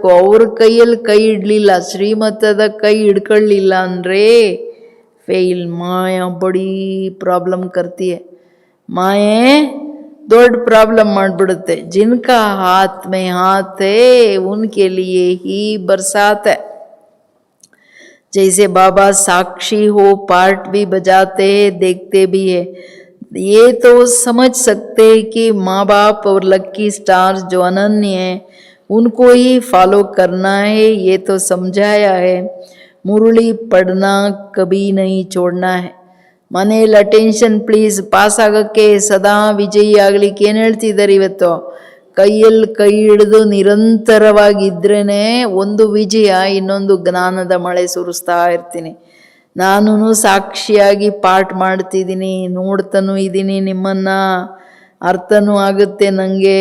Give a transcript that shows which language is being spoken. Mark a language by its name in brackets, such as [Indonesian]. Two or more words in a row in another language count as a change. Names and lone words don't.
[Kannada] ಅವ್ರ ಕೈಯಲ್ಲಿ ಕೈ ಇಡಲಿಲ್ಲ, ಶ್ರೀಮತದ ಕೈ ಹಿಡ್ಕೊಳ್ಳಿಲ್ಲ ಅಂದರೆ ಫೇಲ್. [Hindi] माया बड़ी प्रॉब्लम करती है. [Kannada] ಮಾಯೆ ದೊಡ್ಡ ಪ್ರಾಬ್ಲಮ್ ಮಾಡಿಬಿಡುತ್ತೆ. [Hindi] जिनका हाथ में हाथ है उनके लिए ही बरसात है. जैसे बाबा साक्षी हो, पार्ट भी बजाते हैं, देखते भी है. ये तो समझ सकते हैं कि माँ बाप और [English] lucky stars [Hindi] जो अनन्य हैं उनको ही फॉलो करना है, ये तो समझाया है। मुरली पढ़ना कभी नहीं छोड़ना है. [Kannada] ಮನೆಯಲ್ಲಿ [English] attention please, [Kannada] ಪಾಸ್ ಆಗೋಕ್ಕೆ ಸದಾ ವಿಜಯಿ ಆಗ್ಲಿಕ್ಕೆ ಏನು ಹೇಳ್ತಿದ್ದಾರೆ ಇವತ್ತು? ಕೈಯಲ್ಲಿ ಕೈ ಹಿಡಿದು ನಿರಂತರವಾಗಿದ್ರೇ ಒಂದು ವಿಜಯ, ಇನ್ನೊಂದು ಜ್ಞಾನದ ಮಳೆ ಸುರಿಸ್ತಾ ಇರ್ತೀನಿ. ನಾನು ಸಾಕ್ಷಿಯಾಗಿ ಪಾಠ ಮಾಡ್ತಿದ್ದೀನಿ, ನೋಡ್ತಾನೂ ಇದ್ದೀನಿ ನಿಮ್ಮನ್ನು, ಅರ್ಥನೂ ಆಗುತ್ತೆ ನನಗೆ.